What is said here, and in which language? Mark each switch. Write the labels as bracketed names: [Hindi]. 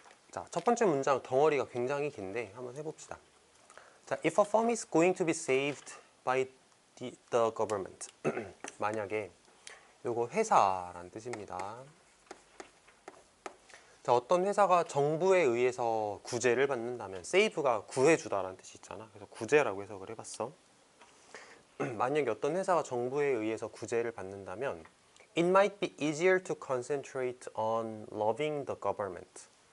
[Korean] 자, 첫 번째 문장 덩어리가 굉장히 긴데 한번 해봅시다. [English] 자, if a firm is going to be saved by the government. [Korean] 만약에 요거 회사란 뜻입니다. 자, 어떤 회사가 정부에 의해서 구제를 받는다면 save가 구해주다라는 뜻이 있잖아. 그래서 구제라고 해석을 해봤어. 만약에 어떤 회사가 정부에 의해서 구제를 받는다면 [English] It might be easier to concentrate on loving the government.